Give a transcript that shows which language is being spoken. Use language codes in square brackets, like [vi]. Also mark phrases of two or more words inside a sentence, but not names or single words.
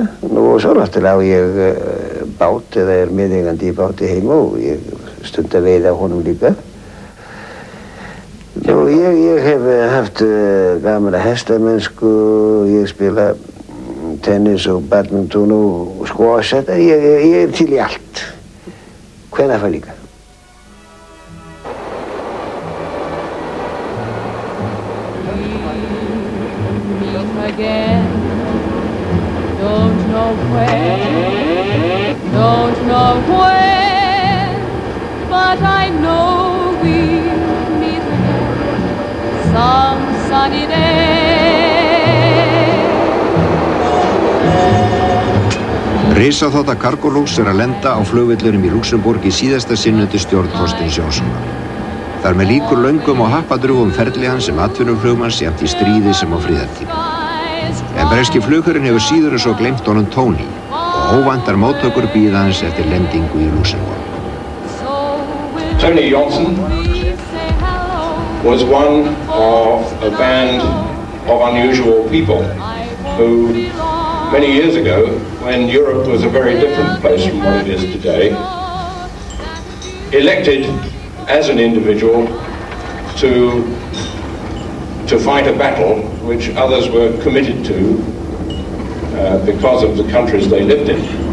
[is] Nú og svo náttúrulega á ég bát eða meðeigandi í báti heima og ég stund að veiða á honum líka. Nú ég hef haft gaman að hestamennsku, ég spila tennis og badminton og squash, ég til í allt. Hvenær fær líka. [en] Don't know where, don't know when, but I know we'll meet again some sunny day. [is] Risaþota Cargolux að lenda á flugvellinum í Luxemborg í síðasta sinn undir stjórn Þorsteins Jónssonar. Þar með líkur löngum og happadrjúgum ferli hans sem atvinnuflugmanns jafnt í stríði sem á friðartíma. En breski flugherinn hefur síður en svo gleymt honum Tony og óvæntar móttökur bíða hans eftir lendingu í Luxemborg. [en] Tony Johnson was one of a band of unusual people who, many years ago, when Europe was a very different place from what it is today, elected as an individual to fight a battle which others were committed to because of the countries they lived in.